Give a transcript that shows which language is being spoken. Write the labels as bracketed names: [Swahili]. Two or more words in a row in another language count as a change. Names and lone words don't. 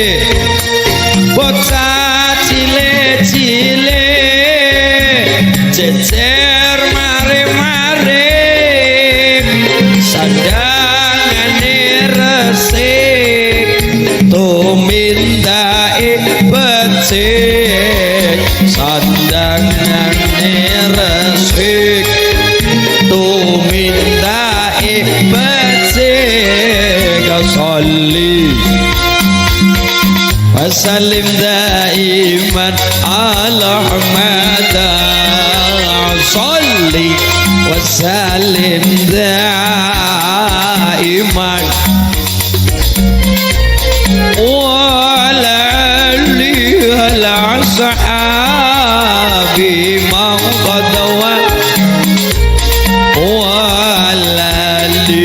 [Javanese] bocah cilik-cilik jejer mare-mare sandangane resik tumindake becik sandangane resik tumindake becik [Arabic] صل وسلم دائما على أحمد صل وسلم دائما وعلى آله الأصحاب من قد وعلى آله